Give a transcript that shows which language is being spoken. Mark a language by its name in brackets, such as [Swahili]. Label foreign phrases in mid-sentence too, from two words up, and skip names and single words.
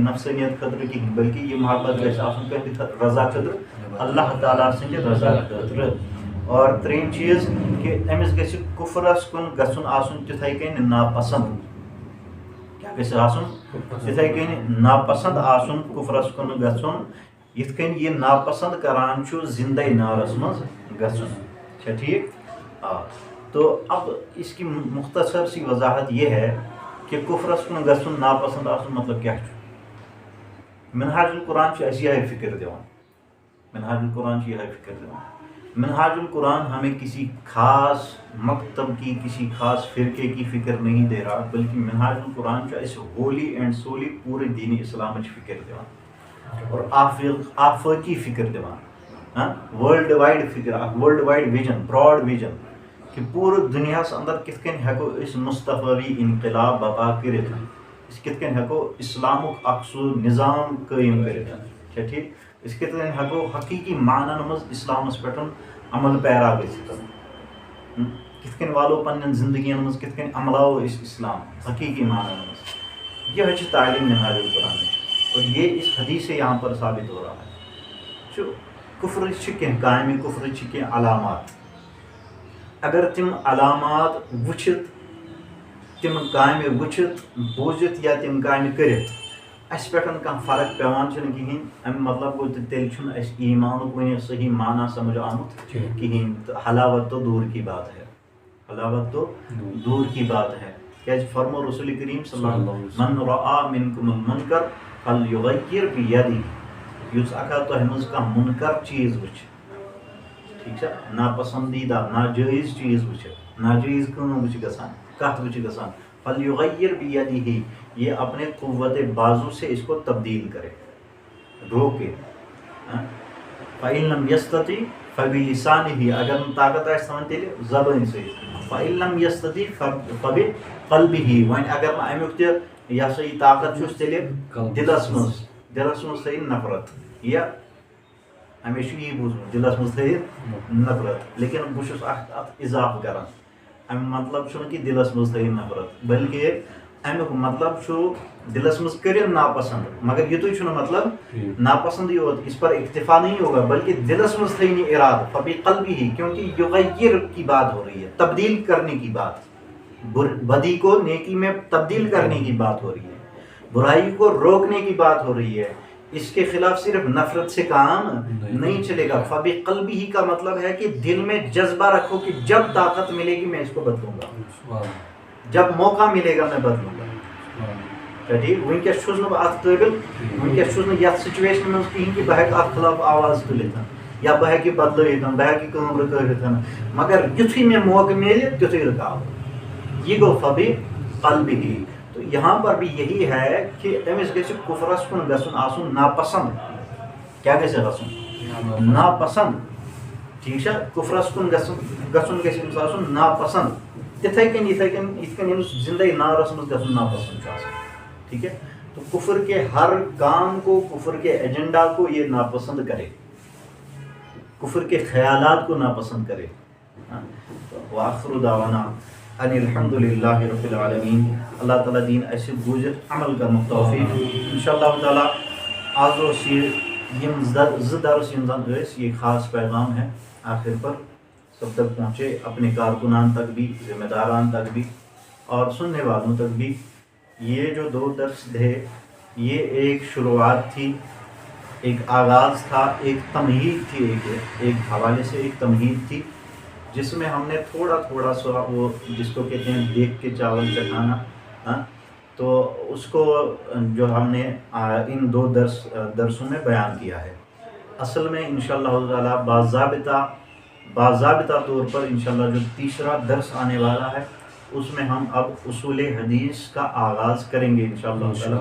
[Kashmiri] نفسٲنیت خٲطرٕ کِہیٖنۍ بلکہِ یہِ محبت گژھِ آسُن کٲنٛسہِ رضا خٲطرٕ اللہ تعالیٰ سٕنٛدِ رضا خٲطرٕ اور ترٛیٚیِم چیٖز کہِ أمِس گژھِ کُفرس کُن گژھُن آسُن تِتھَے کٔنۍ ناپسنٛد کیٛاہ گژھِ آسُن تِتھَے کٔنۍ ناپسنٛد آسُن کُفرس کُن گژھُن یِتھ کٔنۍ یہِ ناپسنٛد کران چھُ زندے نارس منٛز گژھُن چھا ٹھیک [Urdu] تو اب اس کی مختصر سی وضاحت یہ ہے کہ [Kashmiri] کفرس کن گژھُن ناپسند آسُن [Urdu] مطلب کیا [Kashmiri] منہاج القرآن اَسہِ یِہے فکر دِوان منہاج القرآن یِہے فکر دِوان منہاج القرآن [Urdu] ہمیں کسی خاص مکتب کی کسی خاص فرقے کی فکر نہیں دے رہا بلکہ [Kashmiri] منہاج القرآن اَسہِ [English] wholly and solely [Kashmiri] پورے دین اسلام فکر دِوان اور آفاقی فکر دِوان [English] worldwide [Kashmiri] فکر [English] worldwide vision broad vision [Kashmiri] کہ پورے دنیا اندر کت کن ہیکو اس مصطفی انقلاب بپا کرت اس کت کن ہیکو اسلامک اکھ سو نظام قائم کرت چھا ٹھیک اس کت کن ہیکو حقیقی معنن مز اسلامس پہ عمل پیرا گژھت کت کن والو پنن زندگین مز کت کن عملاو اس اسلام حقیقی معنن مز [Urdu] یہ ہے تعلیم منہاج القرآن اور یہ اس حدیث سے یہاں پر ثابت ہو رہا ہے کفر کی کامہ کفر کی علامات [Kashmiri] اگر تم علامات وچھت تم کامہ وچھت بوزت یا تم کامہ کرت اس پہ کانٛہہ فرق پیوان کہین ام مطلب گو تیل اس ایمانک ون صحیح معنی سمجھ آمت کہین [Urdu] تو حلاوت تو دور کی بات ہے [Kashmiri] حلاوت تو دور کی بات ہے کیا فرمو رسول کریم [Arabic] صلی اللہ علیہ وسلم من رعا منکم المنکر فلیغیر بیدیہ [Kashmiri] یس اکھا تہ مز کانٛہہ منکر چیز وچھ ٹھیک ہے ناپسندیدہ ناجائز چیز وچھ ناجائز کام وچھ گژھان کتھ وچھ گژھان [Arabic] فلیغیر بیدیہ [Urdu] یہ اپنے قوت بازو سے اس کو تبدیل کرے روکے [Arabic] فإن لم یستطع فبلسانہ [Kashmiri] اگر طاقت آسہِ تھاوان تیلہِ زبٲنۍ سۭتۍ [Arabic] فإن لم یستطع فبقلبہ [Kashmiri] وۄنۍ اگر نہٕ امیُک تہِ یہ ہسا یہ طاقت چھُس تیٚلہِ دلس منٛز تھٲیِن نفرت یا ہمیشہ یہ بوزمُت دلس منٛز تھٲیِتھ نفرت لیکن بہٕ چھُس اتھ اضافہٕ کران امیُک مطلب چھُنہٕ کہِ دلس منٛز تھٲیِن نفرت بلکہ امیُک مطلب چھُ دلس منٛز کٔرِن ناپسند مگر یُتُے چھُنہٕ مطلب ناپسند یوت [Urdu] اس پر اکتفا نہیں ہوگا بلکہ [Kashmiri] دلس منٛز تھٲیِن یہِ ارادٕ فبقلبہ [Urdu] کیونکہ یغیر کی بات ہو رہی ہے تبدیل کرنے کی بات بدی کو نیکی میں تبدیل کرنے کی بات ہو رہی ہے برائی کو روکنے کی بات ہو رہی ہے اس کے خلاف صرف نفرت سے کام نہیں چلے گا فبقلبہ کا مطلب ہے کہ دل میں جذبہ رکھو کہ جب طاقت ملے گی میں اس کو بدلوں گا جب موقع ملے گا میں بدلوں گا [Kashmiri] ٹھیک ونکس چھُس نہٕ بہٕ اتھ قٲبل ونکس چھُس نہٕ یتھ سچویشن منٛز کہیٖنۍ کہ بہٕ ہیٚکہٕ اتھ خلاف آواز تُلِتھ یا بہٕ ہیٚکہٕ بدلٲیِتھ بہٕ ہیٚکہٕ کٲم رُکٲوِتھ مگر یُتھُے مےٚ موقع ملہِ تیُتھُے رُکاو یہ گو فبقلبہ تو یہاں پر بھی یہی ہے کہ أمِس گژھِ کفرس کُن گژھُن آسُن ناپسند کیا گژھِ گژھُن ناپسند ٹھیک چھا کفرس کُن گژھُن گژھِ أمِس آسُن ناپسند تِتھَے کٔنۍ یِتھ کٔنۍ أمِس زندے نارس منٛز گژھُن ناپسند چھُ آسان [Urdu] ٹھیک ہے تو کفر کے ہر کام کو کفر کے ایجنڈا کو یہ ناپسند کرے [Kashmiri] کفر کے خیالات کو ناپسند کرے [Arabic] وآخر دعوانا ان الحمد للہ رب العالمین [Kashmiri] اللہ تعالیٰ دین اسے بوزت عمل کرنُک توفیق انشاءاللہ تعالیٰ آز اوس یہ زٕ درس یم زن ٲسۍ [Urdu] یہ خاص پیغام ہے آخر پر سب تک پہنچے اپنے کارکنان تک بھی ذمہ داران تک بھی اور سننے والوں تک بھی یہ جو 2 درس تھے یہ ایک شروعات تھی ایک آغاز تھا ایک تمہید تھی ایک حوالے سے ایک تمہید تھی جس میں ہم نے تھوڑا سا وہ جس کو کہتے ہیں دیکھ کے چاول چکھانا تو اس کو جو ہم نے ان 2 درسوں میں بیان کیا ہے اصل میں انشاءاللہ تعالیٰ باضابطہ طور پر انشاءاللہ جو تیسرا درس آنے والا ہے اس میں ہم اب اصول حدیث کا آغاز کریں گے انشاءاللہ تعالیٰ.